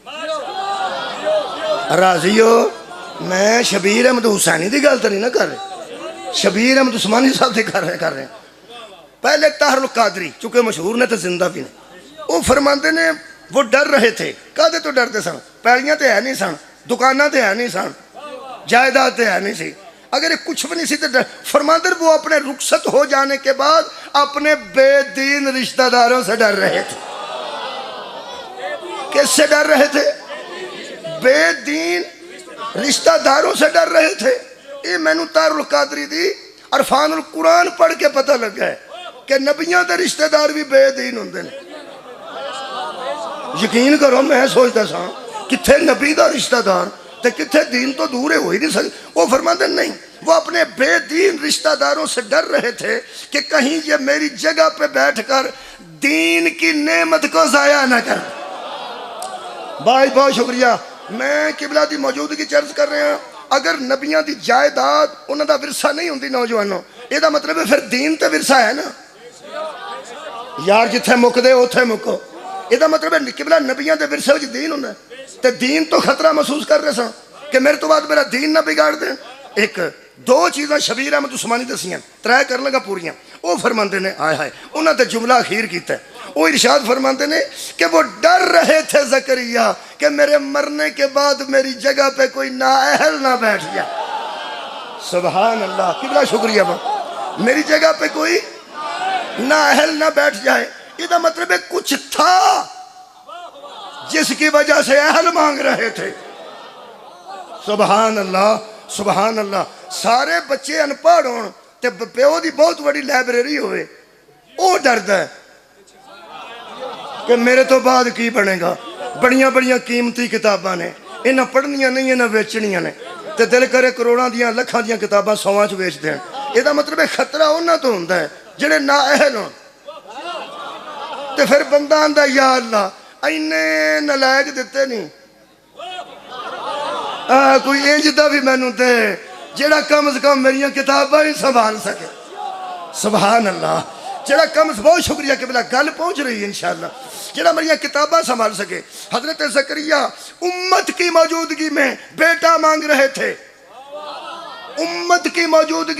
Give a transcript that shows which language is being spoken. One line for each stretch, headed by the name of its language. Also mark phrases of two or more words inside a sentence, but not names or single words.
Punjabi: راضیو میں شبیر احمد حسینی دی گل تو نہیں نہ کر رہے, شبیر احمد عثمانی صاحب دی کر رہے ہیں. پہلے طاہر القادری چونکہ مشہور نے تو زندہ بھی نے, وہ فرماندے نے
Urdu: وہ ڈر رہے تھے.
Punjabi: کدے تو ڈرتے سن؟ پیڑیاں تے ہے نہیں سن, دکاناں تے ہے نہیں سن, جائیداد تے ہے نہیں سی, اگر یہ کچھ بھی نہیں سی تو فرماندے
Urdu: وہ اپنے رخصت ہو جانے کے بعد اپنے بے دین رشتہ داروں سے ڈر رہے تھے. کس سے ڈر رہے تھے؟ بے دین رشتہ داروں سے ڈر رہے تھے.
Punjabi: یہ میں نے طاہر القادری دی عرفان القرآن پڑھ کے پتہ لگا ہے کہ نبیاں دے رشتہ دار بھی بے دین ہوندے نے. یقین کرو میں سوچتا سا کتھے نبی دا رشتہ دار تے کتھے دین تو دور ہو ہی نہیں سکتے.
Urdu: وہ فرماتے نہیں, وہ اپنے بے دین رشتہ داروں سے ڈر رہے تھے کہ کہیں یہ میری جگہ پہ بیٹھ کر دین کی نعمت کو ضائع نہ کر. بھائی بہت شکریہ.
Punjabi: میں قبلہ دی موجودگی چرچ کر رہے ہیں. اگر نبیاں دی جائیداد انہاں دا ورثہ نہیں ہوندی نوجوانوں, یہ دا مطلب ہے پھر دین تے ورثہ ہے نا یار, جتھے مک دے اوتھے مکو. یہ دا مطلب ہے قبلہ نبیاں دے ورثے وچ دین ہوندا ہے, تے دین تو خطرہ محسوس کر رہے سن کہ میرے تو بعد میرا دین نہ بگاڑ دیں. ایک دو چیزاں شبیر احمد عثمانی دسیاں, ترے کر لگا پوریاں. وہ فرماندے نے آئے ہائے, انہاں تے جملہ اخیر کیتا ہے.
Urdu: وہ ارشاد فرماندے نے کہ وہ ڈر رہے تھے زکریا کہ میرے مرنے کے بعد میری جگہ پہ کوئی نااہل نہ بیٹھ جائے.
Arabic: سبحان اللہ,
Urdu: قبلہ شکریہ با. میری جگہ پہ کوئی نااہل نہ بیٹھ جائے. یہ دا مطلب ہے کچھ تھا جس کی وجہ سے اہل مانگ رہے تھے.
Arabic: سبحان اللہ سبحان اللہ.
Punjabi: سارے بچے ان پڑھ ہون تے پیو دی بہت بڑی لائبریری ہوئے, وہ ڈردا ہے کہ میرے تو بعد کی بنے گا. بڑیاں بڑیاں قیمتی کتاباں نے, انہاں پڑھنیاں نہیں, انہاں ویچنیاں نے, تے دل کرے کروڑاں دیاں لکھاں دیاں کتاباں 100 چ ویچ دین. یہ دا مطلب ہے خطرہ انہاں تو ہوندا ہے جڑے نااہل ہون. تے پھر بندہ آندا یا اللہ اینے نلائق دیتے نہیں, کوئی انج دا بھی مینوں دے جڑا کم از کم میری کتاباں ہی سنبھال سکے.
Arabic: سبحان اللہ.
Punjabi: جڑا کم از بہت شکریہ کہ بلا گل پہنچ رہی ہے
Arabic: انشاءاللہ,
Punjabi: جڑا میری کتاباں سنبھال سکے.
Urdu: حضرت زکریا امت کی موجودگی میں بیٹا مانگ رہے تھے, امت کی موجودگی.